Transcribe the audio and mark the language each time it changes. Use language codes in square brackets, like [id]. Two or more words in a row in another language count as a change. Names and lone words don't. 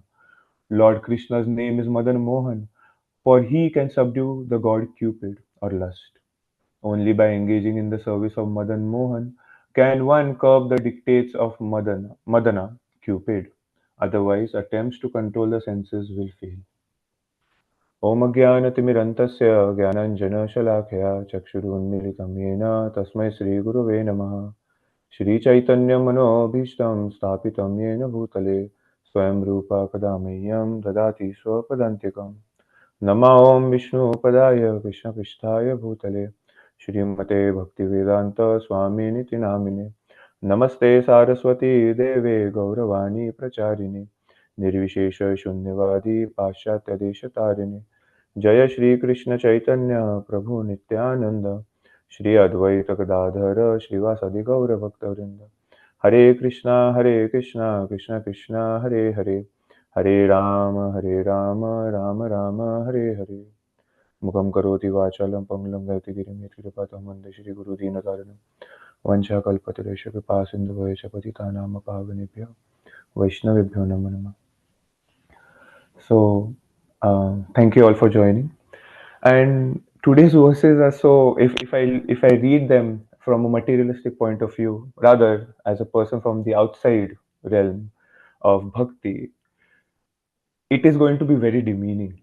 [en] Lord Krishna's name is Madan Mohan, for he can subdue the god Cupid or lust. Only by engaging in the service of Madan Mohan can one curb the dictates of Madana, Cupid. Otherwise, attempts to control the senses will fail. [sa] ॐ अज्ञानतिमिरन्तस्य ज्ञानाञ्जनशलाखया चक्षुरुन्मीलितं येन तस्मै श्रीगुरवे नमः. श्रीचैतन्यमनोभीष्टं स्थापितं येन भूतले स्वयं रूपा कदा मह्यं ददाति स्वपदान्तिकम्. नमः ॐ विष्णुपदाय कृष्णपृष्ठाय भूतले श्रीमते भक्तिवेदान्त स्वामिनिति नामिने. नमस्ते सारस्वती देवे गौरवाणी प्रचारिणे निर्विशेष शून्यवादी पाश्चात्यदेशतारिणे. जय श्री कृष्ण चैतन्य प्रभु नित्यानंद श्री अद्वैत गदाधर श्रीवासदि गौर भक्तवृंद. हरे कृष्णा कृष्ण कृष्ण हरे हरे, हरे राम राम राम हरे हरे. मुखं करोति वाचालं पङ्गुं लङ्घयति कृपातमं वन्दे श्रीगुरुदीनतारिणं. वञ्चाकल्पतरुश्च कृपा सिन्धुभ्यश्च पतितानां पावनेभ्यो वैष्णवेभ्यो नमो नमः. [en] So, thank you all for joining. And today's verses are so. If I read them from a materialistic point of view, rather as a person from the outside realm of bhakti, it is going to be very demeaning.